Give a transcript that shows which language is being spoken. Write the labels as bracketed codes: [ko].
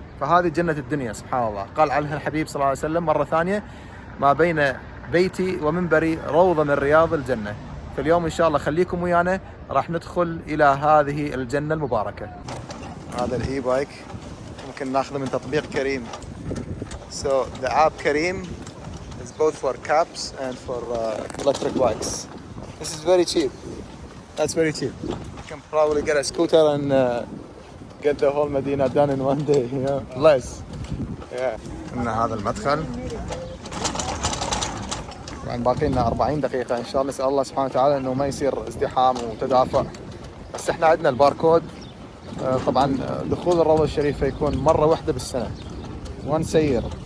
[ar] فهذه جنة الدنيا سبحان الله. قال عنها الحبيب صلى الله عليه وسلم مرة ثانية: ما بين بيتي ومنبري روضة من رياض الجنة. فاليوم إن شاء الله خليكم ويانا، راح ندخل إلى هذه الجنة المباركة. هذا الإي بايك ممكن ناخذه من تطبيق كريم. [en] So the app Kareem is both for cabs and for electric bikes. This is very cheap. That's very cheap. You can probably get a scooter and get the whole Medina done in one day, you know, less. [ar] Yeah. قلنا هذا المدخل. طبعا باقي لنا 40 دقيقة إن شاء الله. نسأل الله سبحانه وتعالى إنه ما يصير ازدحام وتدافع. بس إحنا عندنا الباركود. طبعا دخول الروضة الشريفة يكون مرة واحدة بالسنة، [en] once a year.